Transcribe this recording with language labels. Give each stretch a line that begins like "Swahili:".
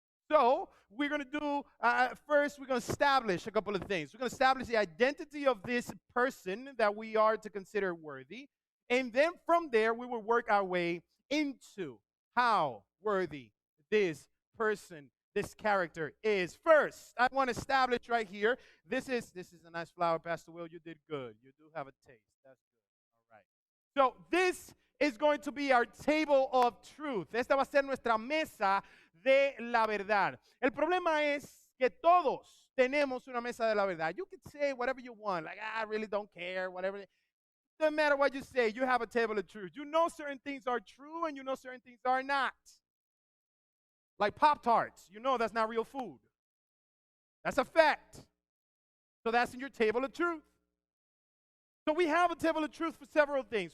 English: So we're going to do, first we're going to establish a couple of things. We're going to establish the identity of this person that we are to consider worthy, and then from there we will work our way into how worthy this person, this character is. First, I want to establish right here, this is a nice flower, Pastor Will. You did good. You do have a taste. That's good. All right. So this is going to be our table of truth.
Spanish: Esta va a ser nuestra mesa de la verdad. El problema es que todos tenemos una mesa de la verdad.
English: You can say whatever you want, like, I really don't care, whatever. Doesn't matter what you say, you have a table of truth. You know certain things are true and you know certain things are not. Like Pop-Tarts, you know that's not real food. That's a fact. So that's in your table of truth. So we have a table of truth for several things.